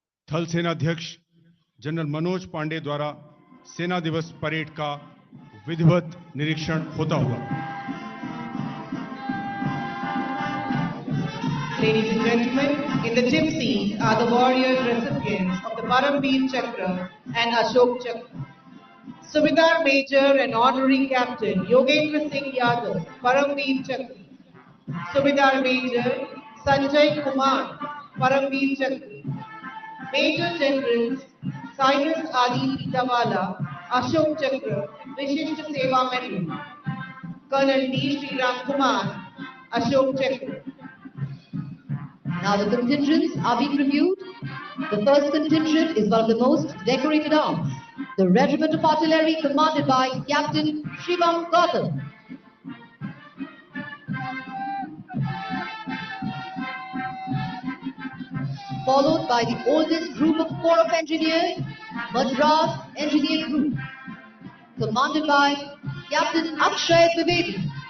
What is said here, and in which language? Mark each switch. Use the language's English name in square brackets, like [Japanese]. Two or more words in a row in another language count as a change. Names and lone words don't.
[Hindi] थल सेनाध्यक्ष जनरल मनोज पांडे द्वारा सेना दिवस परेड का विधिवत निरीक्षण होता हुआ। [English] Ladies and gentlemen, in the gypsies are the warriors recipients of the Paramveer Chakra and Ashok Chakra. Subedar Major and Honorary Captain Yogendra Singh Yadav, Paramveer Chakra. Subedar Major Sanjay Kumar, Paramveer Chakra. Major Generals Cyrus Adi Pitawala, Ashok Chakra, Vishisht Seva Medal. Colonel D. Sri Ram Kumar, Ashok Chakra. Now the contingents are being reviewed. The first contingent is one of the most decorated arms, the Regiment of Artillery commanded by Captain Shivam Gautam. Followed by the oldest group of Corps of Engineers, Madras Engineer Group, commanded by Captain Akshay Trivedi.